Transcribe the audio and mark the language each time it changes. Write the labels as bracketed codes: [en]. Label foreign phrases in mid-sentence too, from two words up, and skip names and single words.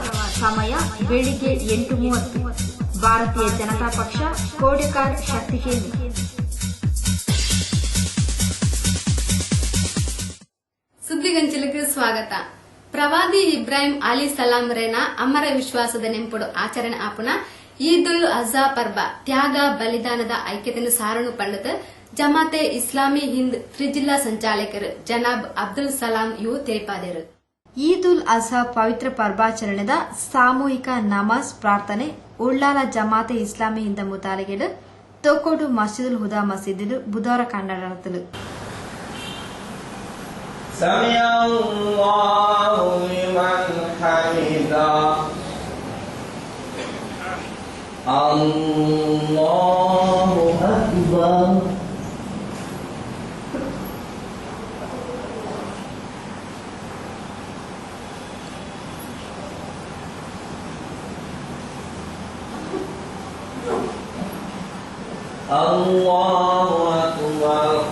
[kn] ಸಮಯ ಬೆಳಿಗ್ಗೆ 8:30. ಭಾರತೀಯ ಜನತಾ ಪಕ್ಷ, ಕೋಡೆಕಾಡ್ ಶಕ್ತಿ ಕೇಂದ್ರ. ಸುದ್ದಿಗಂಚಲಿಗೆ ಸ್ವಾಗತ. [tcy] ಪ್ರವಾದಿ ಇಬ್ರಾಹಿಂ ಅಲಿ ಸಲಾಂರೇನ ಅಮರ ವಿಶ್ವಾಸದ ನೆಂಪುಡು ಆಚರಣೆ ಆಪುನ ಈದುಲ್ ಅಜಾ ಪರ್ಬ ತ್ಯಾಗ ಬಲಿದಾನದ ಐಕ್ಯತೆಯನ್ನು ಸಾರಣು ಪಂಡದ ಜಮಾತೆ ಇಸ್ಲಾಮಿ ಹಿಂದ್ ತ್ರಿಜಿಲ್ಲಾ ಸಂಚಾಲಕರು ಜನಾಬ್ ಅಬ್ದುಲ್ ಸಲಾಂ ಇವು ತಿಳಿಪಾದರು. ಈದುಲ್ ಅಜಾ ಪವಿತ್ರ ಪರ್ಬಾಚರಣೆದ ಸಾಮೂಹಿಕ ನಮಾಜ್ ಪ್ರಾರ್ಥನೆ ಉಳ್ಳಾಲ ಜಮಾತೆ ಇಸ್ಲಾಮಿ ಹಿಂದ ಮುತಾಲಿಗೆಡು ತೊಕ್ಕೋಡು ಮಸ್ಜಿದುಲ್ ಹುದಾ ಮಸೀದಿಲು ಬುಧವಾರ ಕಂಡಾಡಲು. [ar] سمع الله لمن حمده الله أكبر الله أكبر